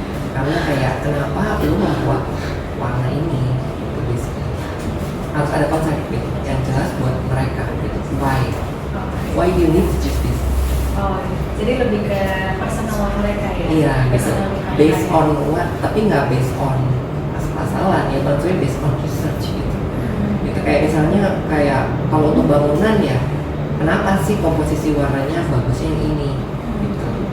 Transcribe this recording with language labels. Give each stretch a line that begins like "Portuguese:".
Indonesian: Karena kayak kenapa lu membuat warna ini gitu, basically harus ada konsep gitu yang jelas buat mereka gitu.
English: Why you need to choose this?
Indonesian: Oh, jadi lebih ke personal mereka ya? Iya gitu,
English: Personal based
Indonesian: mereka.
English: on what,
Indonesian: tapi nggak based on asal-asalan ya, maksudnya
English: based on research
Indonesian: gitu. Gitu kayak misalnya kayak kalau untuk bangunan ya, kenapa sih komposisi warnanya bagusnya yang ini gitu.